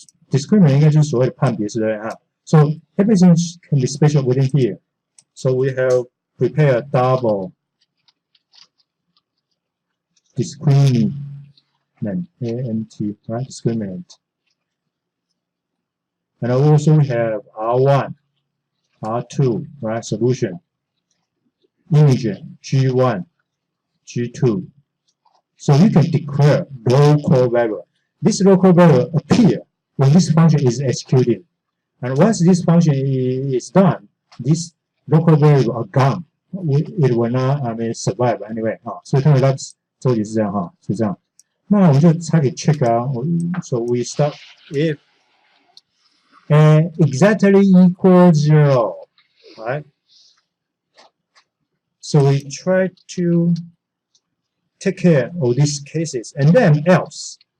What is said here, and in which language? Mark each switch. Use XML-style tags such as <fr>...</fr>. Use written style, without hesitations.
<zh>Discriminant 应该就是所谓的判别式对啊。</zh> <en>So everything can be special within here. So we have prepared double discriminant, ANT, right? Discriminant. And also we have R1, R2, right? Solution. Image G1, G2. So you can declare local variable. This local variable appears when this function is executed. And once this function is done, this local variable are gone. It will not survive anyway.</en> <zh>所以它的周期是这样哈，是这样。那我们就拆给 check 啊。</zh> <en>So we start if exactly equals 0, right? So we try to take care of these cases, and then else.</en>